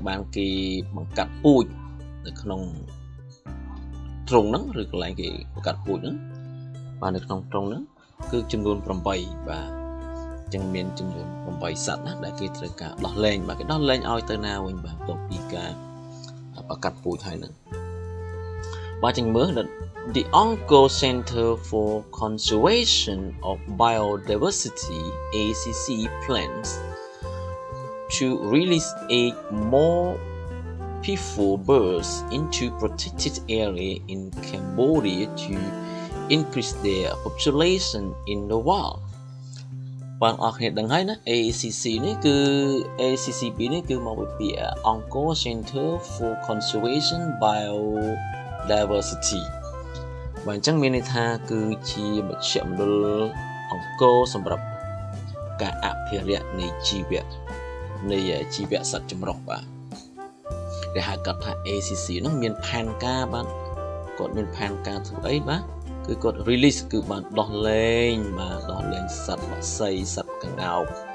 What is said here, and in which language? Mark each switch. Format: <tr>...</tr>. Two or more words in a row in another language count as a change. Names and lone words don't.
<km>បានគេបង្កាត់ពូជនៅក្នុងទ្រុងហ្នឹងឬកន្លែងគេបង្កាត់ពូជហ្នឹងបាទនៅក្នុងទ្រុងហ្នឹងគឺចំនួន8បាទអញ្ចឹងមានចំនួន8សត្វណាដែលគេត្រូវការដោះលែងបាទគេដោះលែងឲ្យទៅណាវិញបាទបន្ទាប់ពីការបង្កាត់ពូជហើយហ្នឹងបាទចឹងមើល</km> <en>The Ongo Center for Conservation of Biodiversity ACC plans to release 8 more P4 birds into protected area in Cambodia to increase their population in the wild</en> <km>បងអរគ្នាដឹង ហើយណា ACC នេះគឺ ACCB នេះគឺមកពី Ongo Center for Conservation Biodiversity បាទអញ្ចឹងមាន ន័យថាគឺជាមជ្ឈមណ្ឌលអង្គរសម្រាប់ការអភិរក្សនៃជីវៈសត្វចម្រុះបាទគេហៅកាត់ថា ACC ហ្នឹងមានផែនការបាទគាត់មានផែនការធ្វើអីបាទគឺគាត់ release គឺបានដោះលែងសត្វបក្សីសត្វកង្កោប</km>